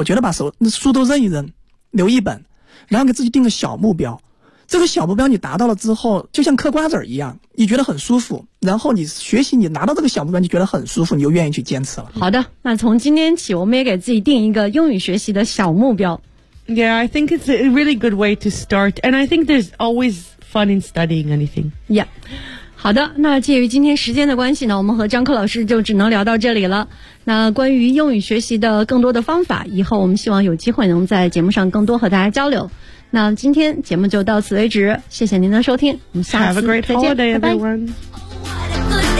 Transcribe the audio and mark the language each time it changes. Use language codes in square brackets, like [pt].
[zh] 我觉得把书都扔一扔，留一本，然后给自己定个小目标，这个小目标你达到了之后就像嗑瓜子一样，你觉得很舒服，然后你学习，你拿到这个小目标你觉得很舒服，你就愿意去坚持了。好的，那从今天起我们也给自己定一个英语学习的小目标。 [en] Yeah, I think it's a really good way to start. And I think there's always fun in studying anything. Yeah. [zh] 好的，那介于今天时间的关系呢，我们和张克老师就只能聊到这里了。那关于英语学习的更多的方法，以后我们希望有机会能在节目上更多和大家交流。那今天节目就到此为止，谢谢您的收听，我们下次再见。 [en] Have a great holiday, everyone.